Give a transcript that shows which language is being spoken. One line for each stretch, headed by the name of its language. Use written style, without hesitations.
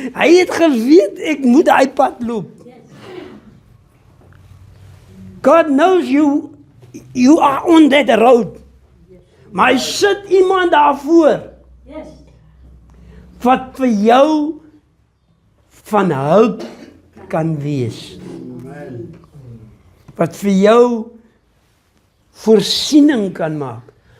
Afrikaans: Hy het geweet, ek moet die pad loop.
English: God knows you are on that road.
Afrikaans: Maar hy sit iemand daarvoor.
English: Yes.
Afrikaans: Wat vir jou van hulp kan wees. Amen. Wat vir jou voorsiening kan maak.